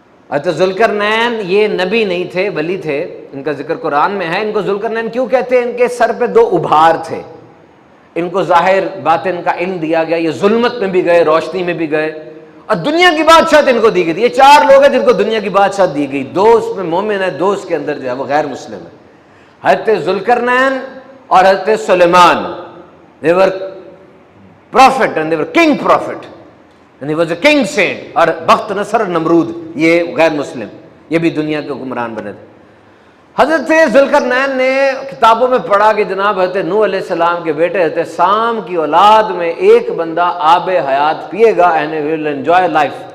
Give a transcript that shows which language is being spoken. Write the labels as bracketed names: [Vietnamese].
[Hindi] हज़रत ज़ुल्करनैन ये नबी नहीं थे, वली थे, इनका जिक्र कुरान में है। इनको ज़ुल्करनैन क्यों कहते हैं? इनके सर पे 2 उभार थे, इनको ज़ाहिर बातिन का इल्म दिया गया, ये जुल्मत में भी गए, रोशनी में भी गए, और दुनिया की बादशाहत इनको दी गई थी। ये 4 लोग हैं जिनको दुनिया की बादशाहत दी गई। 2 उसमें मोमिन है, 2 उसके अंदर जो है वो गैर मुस्लिम है। [English] हज़रत ज़ुल्करनैन और Hazrat Suleman, they were prophet and they were king prophet and he was a king saint। [Hindi] और बख्त नसर नमरूद ये गैर मुस्लिम, ये भी दुनिया के हुक्मरान बने थे। हजरत ज़ुल्करनैन ने किताबों में पढ़ा कि जनाब हज़रत नूह अलैहिस्सलाम के बेटे हज़रत साम की औलाद में एक बंदा आबे हयात पिएगा [English] And will enjoy life.